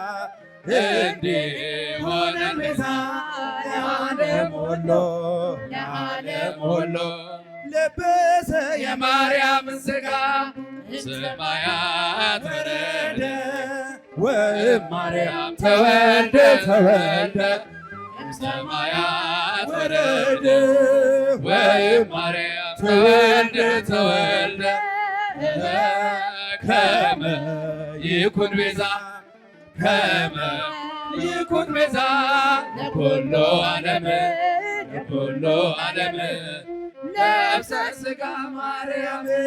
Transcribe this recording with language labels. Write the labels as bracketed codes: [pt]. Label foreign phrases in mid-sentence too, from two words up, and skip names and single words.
[am] እንዲሆነን ቤዛ ለዓለም ሁሉ ለዓለም ሁሉ ለበሰ የማርያምን ሥጋ [gez] ሰማያት ወረደ ወእም ማርያም ተወልደ ተወልደ ሰማያት ወረደ ወእም ማርያም ተወልደ ተወልደ ከመ ይኩን ቤዛ ከመ ይኩን ቤዛ ለኩሉ ዓለም ለኩሉ ዓለም ነፍሰ ሥጋ ማርያም